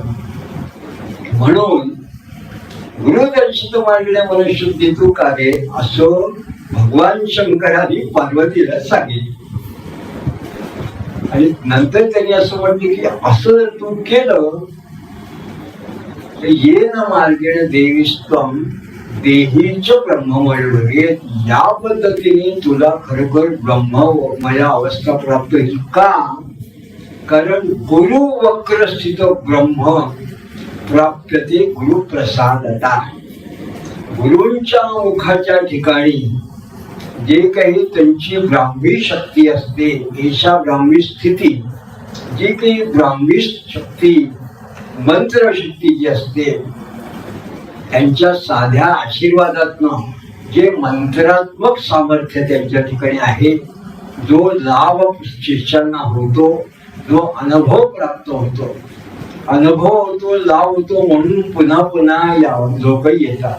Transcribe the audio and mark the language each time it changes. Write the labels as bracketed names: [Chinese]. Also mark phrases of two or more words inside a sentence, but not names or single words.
[Marathi] म्हणून [Sanskrit] गुरुदर्शित मांडल्या मनशुद्धी तू कागे [Marathi] असं भगवान शंकरांनी पार्वतीला सांगितलं. आणि नंतर त्यांनी असं म्हटलं की असं जर तू केलं तर [Sanskrit] ये न मार्गेण देवीस्तम देहीच ब्रह्ममय. [Marathi] या पद्धतीने तुला खरोखर ब्रह्ममय अवस्था प्राप्त होईल. का? कारण [Sanskrit] गुरु वक्र स्थित ब्रह्म प्राप्यते गुरु प्रसादता. [Marathi] गुरूंच्या मुखाच्या ठिकाणी जे काही त्यांची ब्राह्मी शक्ती असते, [Sanskrit] एषा ब्राह्मी [Marathi] स्थिती, जी काही ब्राह्मी शक्ती मंत्र शक्ती जी असते, त्यांच्या साध्या आशीर्वादातनं जे मंत्रात्मक सामर्थ्य त्यांच्या ठिकाणी आहे, जो लाभ शिष्यांना होतो, जो अनुभव प्राप्त होतो, लाभ होतो, म्हणून पुन्हा पुन्हा लोक येतात.